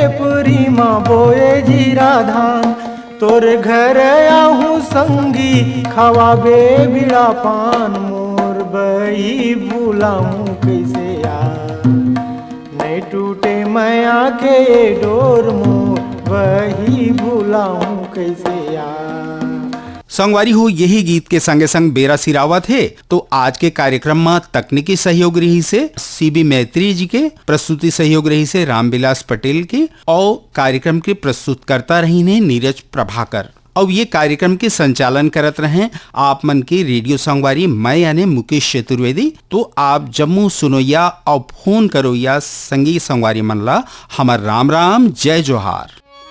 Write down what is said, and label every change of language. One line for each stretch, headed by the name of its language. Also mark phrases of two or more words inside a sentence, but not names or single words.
Chhattisgarhi: परिमा बोए जीरा धान, तोर घर आहूँ संगी खवाबे बिड़ा पान, मोर बही भूलाऊं कैसे यार, नहीं टूटे माया के डोर, मोर बही भूलाऊं कैसे यार। संगवारी हो यही गीत के संगे संग बेरा सिरावा थे। तो आज के कार्यक्रम में तकनीकी सहयोग रही से सीबी मैत्री जी के, प्रस्तुति सहयोग रही से रामविलास पटेल की, और कार्यक्रम के प्रस्तुतकर्ता रही ने नीरज प्रभाकर। और ये कार्यक्रम के संचालन करत रहे आप मन की रेडियो संगवारी मैं यानी मुकेश चतुर्वेदी। तो आप जम्मू सुनोया और फोन करो या संगी संगवारी मनला हमार राम राम जय जोहार।